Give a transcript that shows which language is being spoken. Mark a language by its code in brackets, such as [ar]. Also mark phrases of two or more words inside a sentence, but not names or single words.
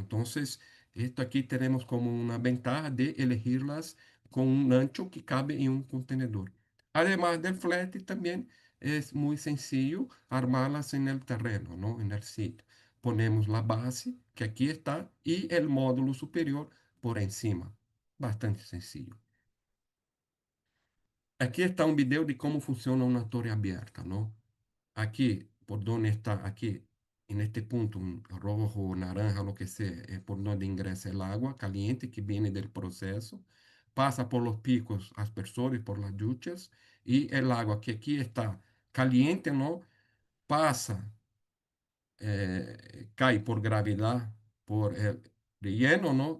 [es] Entonces, esto aquí tenemos como una ventaja de elegirlas con un ancho que cabe en un contenedor. Además del flete, también es muy sencillo armarlas en el terreno, ¿no? En el sitio. Ponemos la base, que aquí está, y el módulo superior por encima. Bastante sencillo. [pt] Aqui está um vídeo de como funciona uma torre aberta, não? Aqui, por onde está, aqui, neste ponto, [es] rojo, naranja, lo que sea, [pt] é por onde ingressa [es] el agua caliente que viene del proceso, pasa por los picos aspersores, por las duchas, y el agua que aquí está caliente, ¿no? Pasa cae por gravedad por el relleno, ¿no?